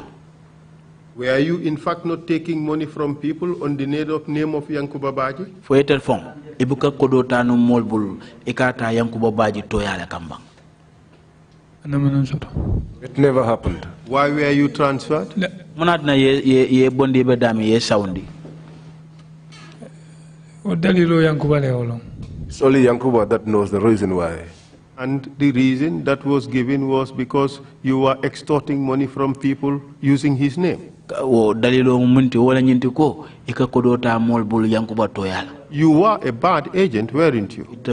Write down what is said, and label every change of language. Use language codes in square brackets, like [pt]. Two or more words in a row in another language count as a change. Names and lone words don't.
[en] Were you in fact not taking money from people on the name of Yankuba Baji? For a telephone, [man] Ibuka Kodo Tanu Molbul, Ekata Yankuba Baji Toyala Kambang. [en] It never happened. Why were you transferred? [man] Monadna ye bondi bedami ye soundi. [en] It's only Yankuba that knows the reason why. And the reason that was given was because you were extorting money from people using his name. You were a bad agent, weren't you?